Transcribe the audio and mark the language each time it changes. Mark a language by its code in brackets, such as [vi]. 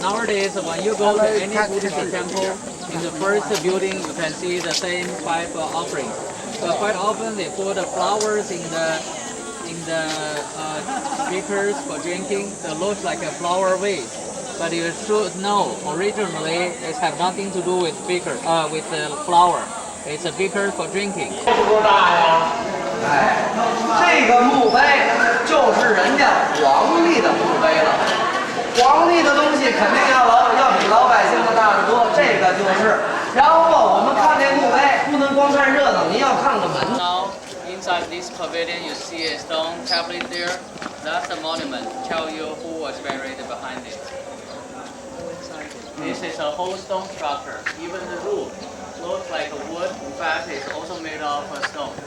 [en] Nowadays, when you go to any Buddhist temple, in the first building you can see the same 5 offerings. But quite often they put flowers in in the beakers for drinking, they look like a flower vase. But you should know, originally it have nothing to do with beaker, with the flower. It's a beaker for drinking. [zh] 哎，这个墓碑就是人家皇帝的墓碑了。皇帝的东西肯定要比老百姓的大得多，这个就是。然后我们看这墓碑，不能光看热闹，您要看看门。 [en] Now, inside this pavilion, you see a stone tablet there. That's the monument. Tell you who was buried behind it. This is a whole stone structure. Even the roof looks like a wood. In fact, it's also made of a stone.